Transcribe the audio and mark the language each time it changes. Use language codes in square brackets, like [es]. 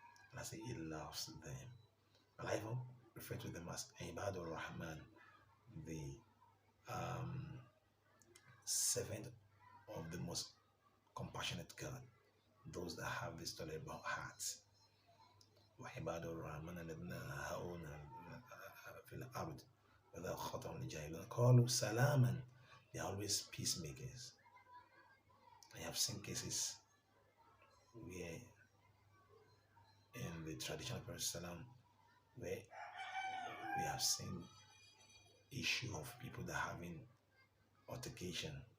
[en] And I say He loves them. And I even refer to them as Ibadur Rahman, the servant of the most compassionate God, those that have this tolerable hearts. [ar] وعباد الرحمن الذين ينهون في الأرض وإذا خاطبهم الجاهلون قالوا سلاما. [en] They are always peacemakers. I have seen cases where in the traditional Prophet Salam, where we have seen issue of people that having altercation.